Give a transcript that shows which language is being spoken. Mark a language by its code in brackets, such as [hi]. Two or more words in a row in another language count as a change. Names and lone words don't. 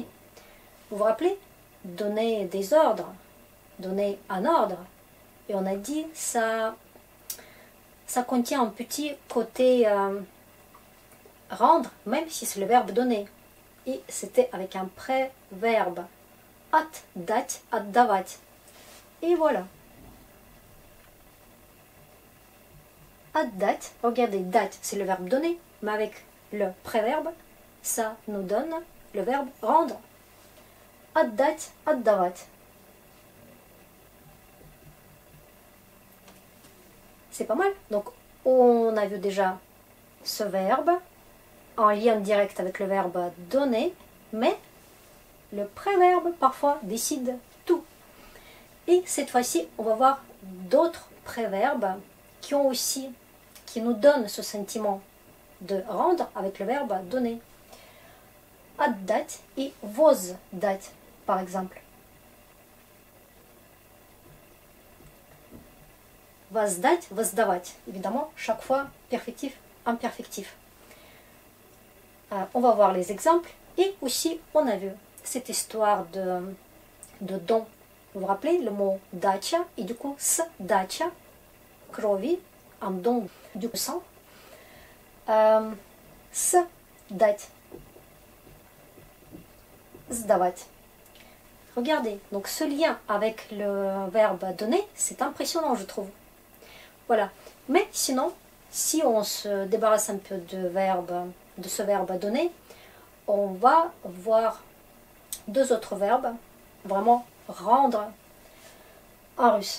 [fr] Vous vous rappelez? Donner des ordres, donner un ordre. Et on a dit ça contient un petit côté rendre, même si c'est le verbe donner. Et c'était avec un préverbe. [ru] Отдать, отдавать. [fr] Et voilà. Отдать, regardez, date, c'est le verbe donner, mais avec le préverbe, ça nous donne le verbe rendre. [ru] Отдать, отдавать. [fr] C'est pas mal. Donc, on a vu déjà ce verbe en lien direct avec le verbe donner, mais le préverbe parfois décide tout. Et cette fois-ci, on va voir d'autres préverbes qui nous donnent ce sentiment de rendre avec le verbe donner. Отдать et воздать, par exemple. [ru] Воздать, воздавать. [fr] Évidemment, chaque fois, perfectif, imperfectif. On va voir les exemples. Et aussi, on a vu cette histoire de don. Vous vous rappelez le mot дача et du coup, [ru] сдача крови, [fr] un don du sang. [ru] Сдать. Сдавать. [fr] Regardez, donc ce lien avec le verbe donner, c'est impressionnant, je trouve. Voilà. Mais sinon, si on se débarrasse un peu de ce verbe donner, on va voir deux autres verbes, vraiment rendre en russe.